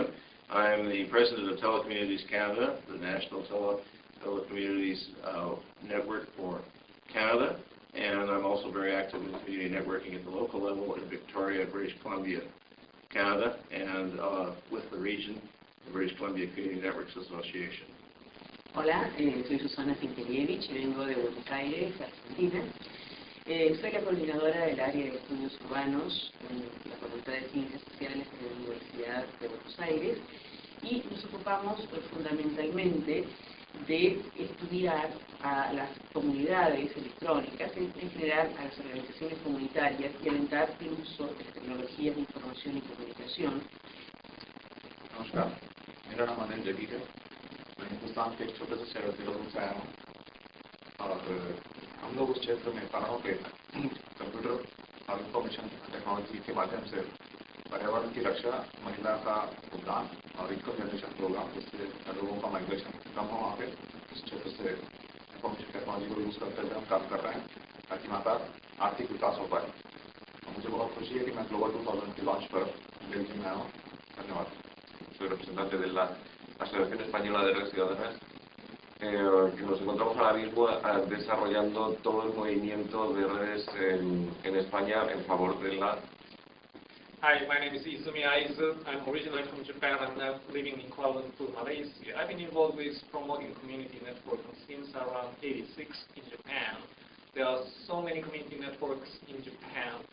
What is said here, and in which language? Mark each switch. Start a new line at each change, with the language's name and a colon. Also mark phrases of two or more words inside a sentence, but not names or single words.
English: I am the president of Telecommunities Canada, the National Telecommunities Network for Canada. And I'm also very active in community networking at the local level in Victoria, British Columbia, Canada, and with the region, the British Columbia Community Networks Association.
Spanish: Hola, soy Susana Quintanillevich, vengo de Buenos Aires, Argentina. Soy la coordinadora del área de estudios urbanos en la Facultad de Ciencias Sociales de la Universidad de Buenos Aires y nos ocupamos fundamentalmente de estudiar a las comunidades electrónicas, en general a las organizaciones comunitarias, y alentar el uso de las tecnologías de información y comunicación.
Hindi: नमस्कार, मेरा नाम अनिल जगी है। मैं हिंदुस्तान के एक छोटे से शहर देहरादून से आया हूँ और हम लोग उस क्षेत्र में पढ़ाओ के कंप्यूटर और
English: information technology
Hindi: के माध्यम से पर्यावरण की रक्षा, महिला का भुगतान और
English: income generation program,
Hindi: जिससे लोगों का माइग्रेशन कम हो वहाँ पे इस क्षेत्र से
English: information technology
Hindi: को यूज़ करते हुए हम काम कर रहे हैं ताकि वहाँ का आर्थिक विकास हो पाए। मुझे बहुत खुशी है कि मैं ग्लोबल 2000 के लॉन्च पर दिल्ली में आया हूँ। धन्यवाद।
Spanish: Soy representante de la Asociación Española de Redes Ciudadanas, que nos encontramos ahora mismo desarrollando todo el movimiento de redes en España en favor de la...
English: Hi, my name is Izumi Aizu. I'm originally from Japan and now living in Kuala Lumpur, Malaysia. I've been involved with promoting community networking since around '86 in Japan. There are so many community networks in Japan.